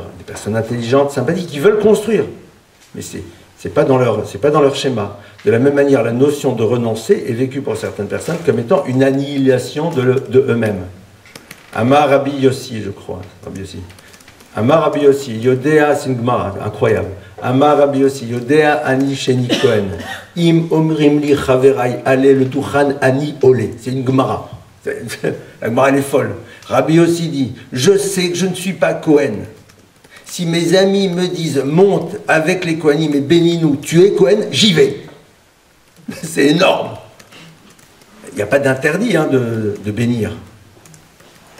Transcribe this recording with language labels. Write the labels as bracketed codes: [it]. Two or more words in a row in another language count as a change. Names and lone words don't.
[fr] Des personnes intelligentes, sympathiques, qui veulent construire. Mais c'est pas dans leur schéma. De la même manière, la notion de renoncer est vécue pour certaines personnes comme étant une annihilation de eux-mêmes. [he] אמר רבי יוסי, [fr] je crois. Rabbi Yossi. [he] אמר רבי יוסי יודע, [fr] c'est une Gemara, incroyable. [he] אמר רבי יוסי יודע אני שאיני כהן. אם אומרים לי חבריי עלה לדוכן אני עולה. [fr] C'est une Gemara. La Gemara, elle est folle. Rabbi Yossi dit, je sais que je ne suis pas Kohen. Si mes amis me disent, monte avec les Kohanim et bénis-nous, tu es Kohen, j'y vais. C'est énorme. Il n'y a pas d'interdit hein, de bénir.